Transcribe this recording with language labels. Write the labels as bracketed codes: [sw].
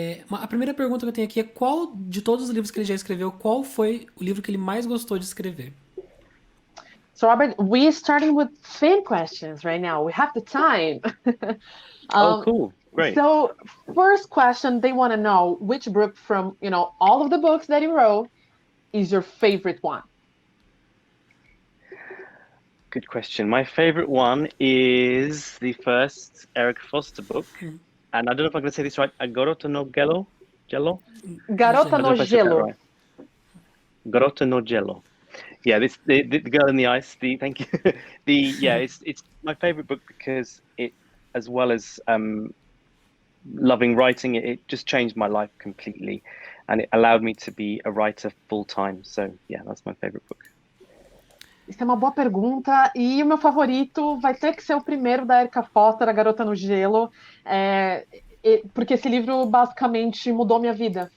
[pt] A primeira pergunta que eu tenho aqui é qual de todos os livros que ele já escreveu, qual foi o livro que ele mais gostou de escrever? [en] So, Robert, we're starting with fan questions right now. We have the time. Oh, cool. Great. So, first question, they want to know which book from, all of the books that you wrote is your favorite one? Good question. My favorite one is the first Eric Foster book. And I don't know if I'm going to say this right. [pt] Garota no Gelo? Jello? Garota [en] I don't know [pt] no [en] if I said that [pt] Gelo. [en] right. Garota no Jello. Yeah, the girl in the ice. Thank you. It's my favorite book because it, as well as loving writing, it just changed my life completely, and it allowed me to be a writer full time. So yeah, that's my favorite book. [pt] Isso é uma boa pergunta. E o meu favorito vai ter que ser o primeiro da Erica Foster, A Garota no Gelo, porque esse livro basicamente mudou minha vida.